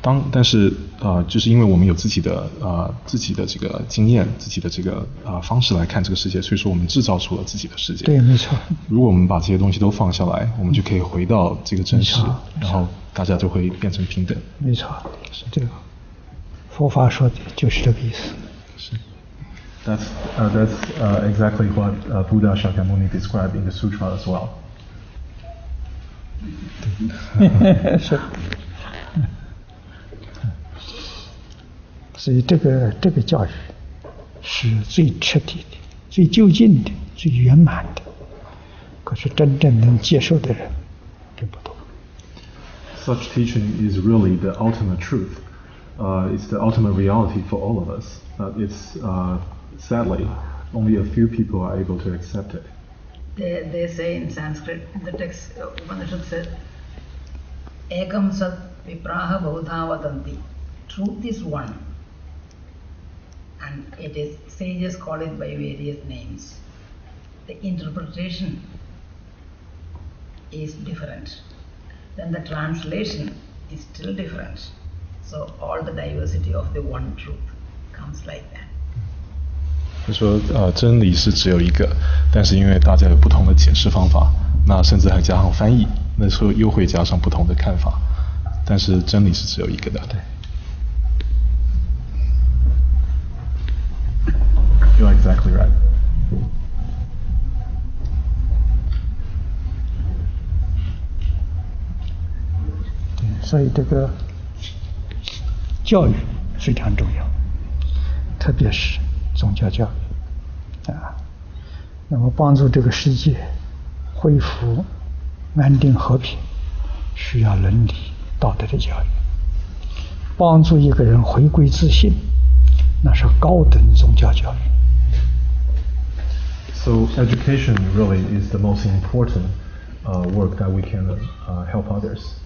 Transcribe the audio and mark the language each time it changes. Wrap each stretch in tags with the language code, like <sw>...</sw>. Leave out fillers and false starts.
<zh>但是就是因为我们有自己的这个经验，自己的这个方式来看这个世界，所以说我们制造出了自己的世界。对，没错。如果我们把这些东西都放下来，我们就可以回到这个真实，然后大家就会变成平等。没错，是这个。佛法说的就是这个意思。是。</zh> <en>That's exactly what Buddha Shakyamuni described in the sutra as well.</en> <zh>是。所以这个教育是最彻底的、最究竟的、最圆满的。可是真正能接受的人并不多。</zh> <en>Such teaching is really the ultimate truth. It's the ultimate reality for all of us. It's sadly only a few people are able to accept it. They say in Sanskrit, the text Upanishad says,</en> <sa>"Ekam sat vipraha bahudha vatanti."</sa> <en>Truth is one. And it is, sages call it by various names. The interpretation is different. Then the translation is still different. So all the diversity of the one truth comes like that.</en> <zh>就说真理是只有一个，但是因为大家有不同的解释方法，那甚至还加上翻译，那时候又会加上不同的看法，但是真理是只有一个的。对。</zh> <en>You're exactly right.</en> <zh>对，所以这个教育非常重要，特别是宗教教育那么帮助这个世界恢复安定和平，需要伦理道德的教育；帮助一个人回归自信，那是高等宗教教育。</zh> <en>So education really is the most important work that we can help others.</en>